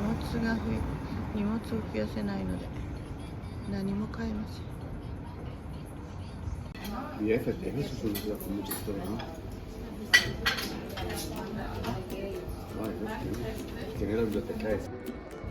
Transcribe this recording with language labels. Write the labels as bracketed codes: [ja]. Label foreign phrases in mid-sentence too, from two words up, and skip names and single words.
[ja] が荷物を増やせないので何も買えません。 [es] Y FTF se soluciona con mucha historia, ¿no? Ay, no, ¿quién era bibliotecaria?